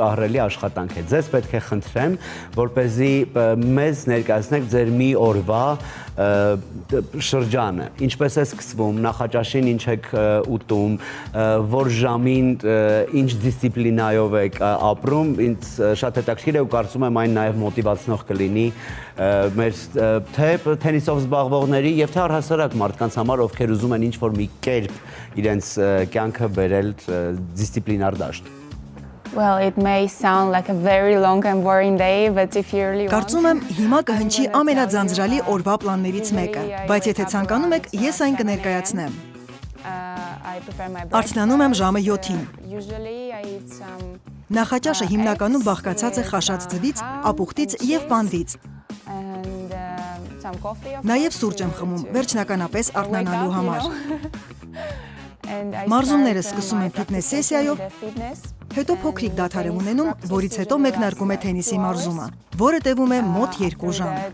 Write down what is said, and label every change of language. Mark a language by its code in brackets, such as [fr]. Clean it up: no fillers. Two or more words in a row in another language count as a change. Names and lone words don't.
[hy] ահռելի աշխատանք է։ Ձեզ պետք է խնդրեմ, որպեսզի մեզ ներկայացնեք ձեր մի օրվա շրջանը, ինչպես է սկսվում, նախաճաշին ինչ եք ուտում, որ ժամին ինչ դիսցիպլինայով եք ապրում, ինձ շատ հետաքրքիր է ու կարծում եմ այն նաև մոտիվացնող կլինի մեր թե թենիսով զբաղվողների եւ թե առհասարակ մարդկանց համար, ովքեր ուզում են ինչ-որ մի կերպ իրենց կյանքը բերել դիսցիպլինար դաշտ։ [en] Well, it may sound like a very long and boring day, but if you really want [hy] Կարծում եմ հիմա կհնչի ամենաձանձրալի օրվա պլաններից մեկը, բայց եթե ցանկանում եք, ես այն կներկայացնեմ։ Արթնանում եմ ժամը 7-ին։ Նախաճաշը հիմնականում բաղկացած է խաշած ձվից, ապուխտից եւ պանրից։ Նաեւ սուրճ եմ խմում, վերջնականապես արթնանալու համար։ Մարզումները սկսում են ֆիթնես սեսիայով, հետո փոքրիկ դադար եմ ունենում, որից հետո մեկնարկում է թենիսի մարզումը, որը տևում է մոտ 2 ժամ։